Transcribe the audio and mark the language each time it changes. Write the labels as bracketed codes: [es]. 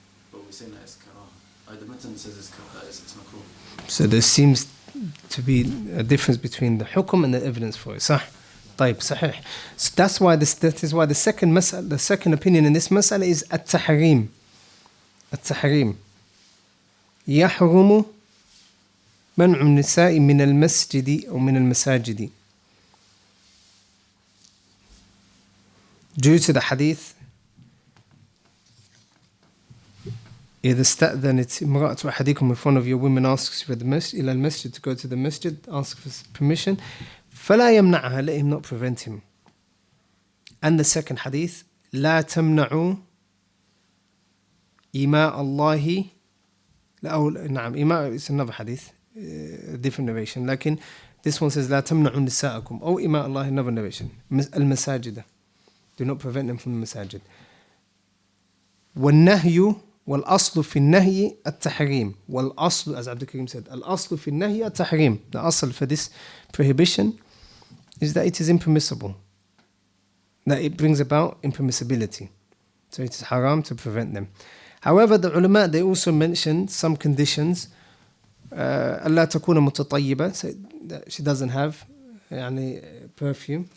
[en] But we say that it's karah. The matan says it's makruh. So there seems to be a difference between the hukum and the evidence for it. [ar] صح. طيب صحيح. [en] So that is why the second opinion in this mas'ala is التحريم. [ar] التحريم. يحرم منع النساء من المسجد أو من المساجد. [en] Due to the hadith, [ar] إذا استأذنت امرأة أحدكم, [en] if one of your women asks for the masjid, [ar] إلى المسجد, [en] to go to the masjid, ask for permission, [ar] فلا يمنعها, [en] let him not prevent him. And the second hadith, [ar] لا تمنعوا إماء الله, نعم إماء [en] is another hadith, different narration, لكن this one says [ar] لا تمنعوا نساءكم, أو إماء الله, [en] another narration, المساجد, do not prevent them from the masajid. [ar] والنهي والأصل في النهي التحريم. والأصل, [en] as Abdul Karim said, [ar] الأصل في النهي التحريم. [en] The asl for this prohibition is that it is impermissible, that it brings about impermissibility. So it is haram to prevent them. However, the ulama, they also mentioned some conditions. [ar] ألا تكون متطيبة, [en] so that she doesn't have يعني perfume.